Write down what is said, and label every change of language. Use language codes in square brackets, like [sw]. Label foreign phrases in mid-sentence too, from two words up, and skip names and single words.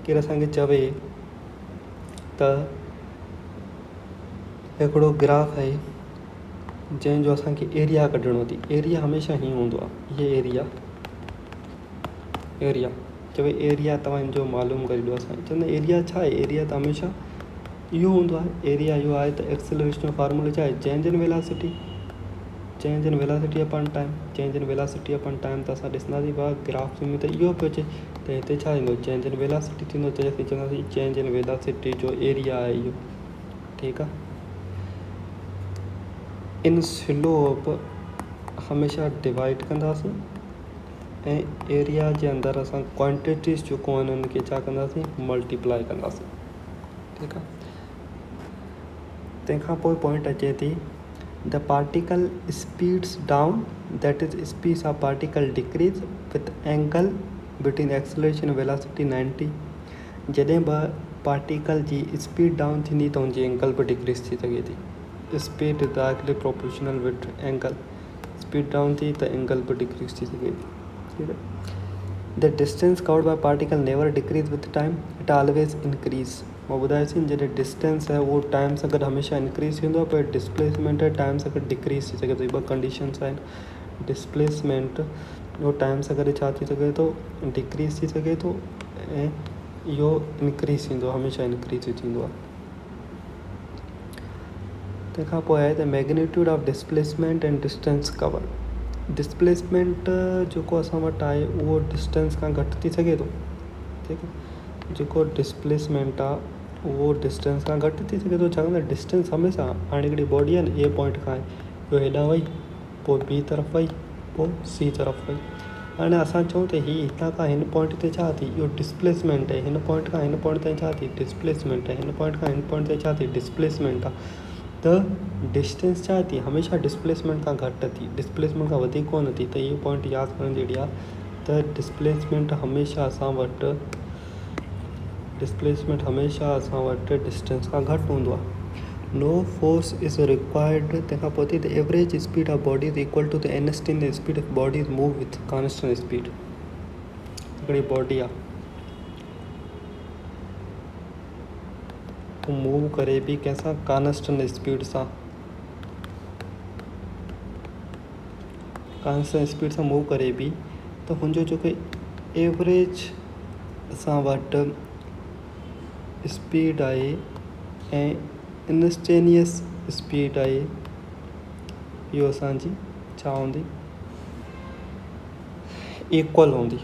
[sd] केरु असांखे चवे त हिकिड़ो ग्राफ आहे जंहिंजो असांखे एरिया कढणो अथई, एरिया हमेशह हीअं हूंदो आहे, हीअ एरिया चवे एरिया तव्हांजो मालूम करे ॾियो। असां चवंदा एरिया छा आहे, एरिया त हमेशह इहो हूंदो आहे। एरिया इहो आहे त एक्सेलरेशन जो फार्मूलो छा आहे, [en] change in velocity upon time, change in velocity upon time. [sd] त असां ॾिसंदासीं भाउ ग्राफ में त इहो पियो अचे, त हिते छा थींदो, [en] change in velocity [sd] थींदो, त असीं चवंदासीं [en] change in velocity [sd] जो एरिया आहे इहो, ठीकु आहे। इन स्लोप हमेशह डिवाइड कंदासीं ऐं एरिया जे अंदरि असां क्वांटिटीज़ जेको आहिनि उन्हनि खे छा कंदासीं, मल्टीप्लाई कंदासीं, ठीकु आहे। तंहिंखां पोइ पॉइंट अचे थी [en] the particle speeds down, that is speed of particle decrease with angle between acceleration velocity 90. [sd] जॾहिं बि पार्टिकल जी स्पीड डाउन थींदी त हुनजी एंगल बि डिक्रीज़ थी सघे थी। [en] speed is directly proportional with angle, [sd] स्पीड डाउन थी त एंगल बि डिक्रीज़ थी सघे थी, ठीकु आहे। [en] the distance covered by particle never decrease with time, it always increase. [sd] मां ॿुधायोसीं जॾहिं डिस्टेंस आहे उहो टाइम सां गॾु हमेशह इंक्रीज़ थींदो आहे, पर डिस्प्लेसमेंट टाइम सां गॾु डिक्रीज़ थी सघे थो। ॿ कंडीशन्स आहिनि, डिस्प्लेसमेंट उहो टाइम सां गॾु छा थी सघे थो, डिक्रीज़ थी सघे थो, ऐं इहो इंक्रीज़ थींदो, हमेशह इंक्रीज़ थींदो आहे। तंहिंखां पोइ आहे [en] the magnitude of displacement and distance cover. [sd] डिस्प्लेसमेंट जेको असां वटि आहे उहो डिस्टेंस खां घटि थी सघे थो, ठीकु आहे। जेको डिस्प्लेसमेंट आहे उहो डिस्टेंस खां घटि थी सघे थो, छाकाणि त डिस्टेंस हमेशह, हाणे हिकिड़ी बॉडी आहे न, ए पॉइंट खां इहो हेॾां वई, पोइ बी तरफ़ वई, पोइ सी तरफ़ वई। हाणे असां चऊं त हीअ हितां खां हिन पॉइंट ते छा थी, इहो डिस्प्लेसमेंट आहे। हिन पॉइंट खां हिन पॉइंट ताईं छा थी, डिस्प्लेसमेंट आहे। हिन पॉइंट खां हिन पॉइंट ताईं छा थी, डिस्प्लेसमेंट आहे। त डिस्टेंस छा थी, हमेशह डिस्प्लेसमेंट खां घटि थी, डिस्प्लेसमेंट खां वधीक कोन थी। त इहो पॉइंट यादि करण जहिड़ी आहे त डिस्प्लेसमेंट हमेशह असां वटि डिस्टेंस खां घटि हूंदो आहे। [en] no force is required. [sd] तंहिंखां पोइ थी [en] the average speed of body is equal to the NST, the speed of body is move with constant speed. [sd] हिकिड़ी बॉडी आहे मूव करे बि कंहिंसां [en] constant speed [sd] सां मूव करे बि, त हुनजो जेको एवरेज असां वटि स्पीड आहे ऐं [en] instantaneous speed [sd] आहे, इहो असांजी छा हूंदी, इक्वल हूंदी।